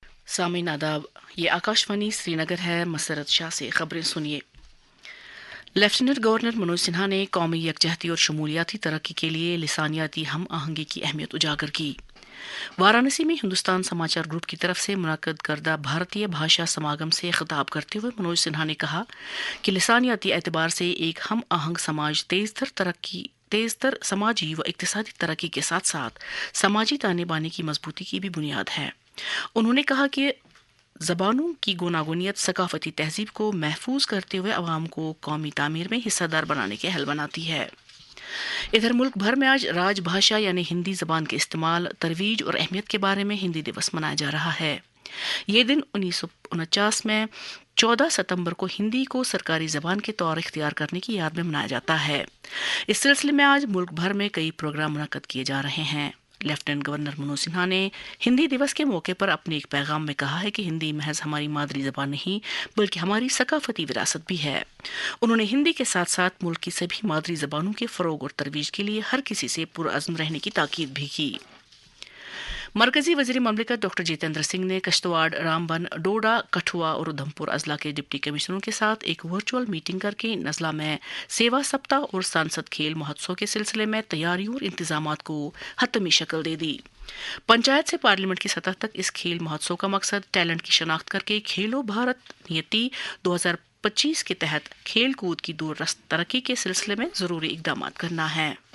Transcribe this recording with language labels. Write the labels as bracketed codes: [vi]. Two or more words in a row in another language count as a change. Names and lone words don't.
[ur] سامعین آداب، یہ آکاشوانی سری نگر ہے۔ مسرت شاہ سے خبریں سنیے۔ لیفٹیننٹ گورنر منوج سنہا نے قومی یکجہتی اور شمولیاتی ترقی کے لیے لسانیاتی ہم آہنگی کی اہمیت اجاگر کی۔ وارانسی میں ہندوستان سماچار گروپ کی طرف سے منعقد کردہ بھارتیہ بھاشا سماگم سے خطاب کرتے ہوئے منوج سنہا نے کہا کہ لسانیاتی اعتبار سے ایک ہم آہنگ سماج تیز تر سماجی و اقتصادی ترقی کے ساتھ ساتھ سماجی تانے بانے کی مضبوطی کی بھی بنیاد ہے۔ انہوں نے کہا کہ زبانوں کی گوناگونیت ثقافتی تہذیب کو محفوظ کرتے ہوئے عوام کو قومی تعمیر میں حصہ دار بنانے کے حل بناتی ہے۔ ادھر ملک بھر میں آج راج بھاشا یعنی ہندی زبان کے استعمال، ترویج اور اہمیت کے بارے میں ہندی دیوس منایا جا رہا ہے۔ یہ دن 1949 میں 14 ستمبر کو ہندی کو سرکاری زبان کے طور اختیار کرنے کی یاد میں منایا جاتا ہے۔ اس سلسلے میں آج ملک بھر میں کئی پروگرام منعقد کیے جا رہے ہیں۔ لیفٹیننٹ گورنر منوج سنہا نے ہندی دیوس کے موقع پر اپنے ایک پیغام میں کہا ہے کہ ہندی محض ہماری مادری زبان نہیں بلکہ ہماری ثقافتی وراثت بھی ہے۔ انہوں نے ہندی کے ساتھ ساتھ ملک کی سبھی مادری زبانوں کے فروغ اور ترویج کے لیے ہر کسی سے پرعزم رہنے کی تاکید بھی کی۔ مرکزی وزیر مملکت ڈاکٹر جتیندر سنگھ نے کشتواڑ، رامبن، ڈوڈا، کٹھوا اور ادھمپور اضلاع کے ڈپٹی کمشنروں کے ساتھ ایک ورچوئل میٹنگ کر کے ان اضلاع میں سیوا سپتاہ اور سانسد کھیل مہوتسو کے سلسلے میں تیاریوں اور انتظامات کو حتمی شکل دے دی۔ پنچایت سے پارلیمنٹ کی سطح تک اس کھیل مہوتسو کا مقصد ٹیلنٹ کی شناخت کر کے کھیلو بھارت نیتی 2025 کے تحت کھیل کود کی دور رس ترقی کے سلسلے میں ضروری اقدامات کرنا ہے۔